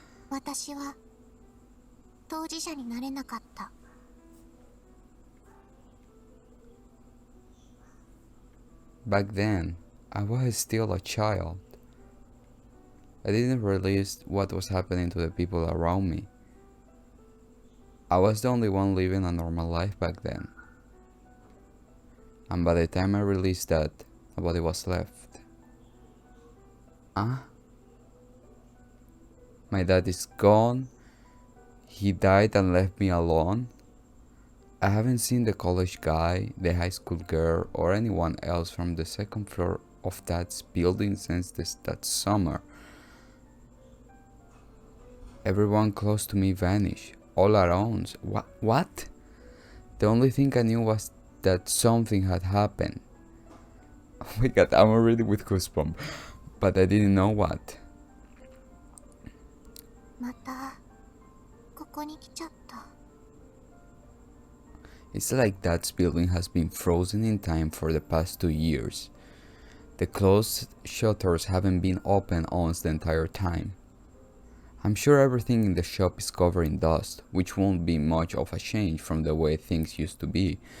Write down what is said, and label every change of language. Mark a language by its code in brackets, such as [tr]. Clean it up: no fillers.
[ja] 私は当事者になれなかった。 [en] Back then, I was still a child. I didn't realize what was happening to the people around me. I was the only one living a normal life back then. And by the time I realized that, nobody was left. My dad is gone. He died and left me alone. I haven't seen the college guy, the high school girl, or anyone else from the second floor of that building since that summer. Everyone close to me vanished, all around. What? The only thing I knew was that something had happened. Oh my god, I'm already with goosebumps. But I didn't know what. [ja] またここに来ちゃった。 [en] It's like that building has been frozen in time for the past 2 years. The closed shutters haven't been open once the entire time. I'm sure everything in the shop is covered in dust, which won't be much of a change from the way things used to be.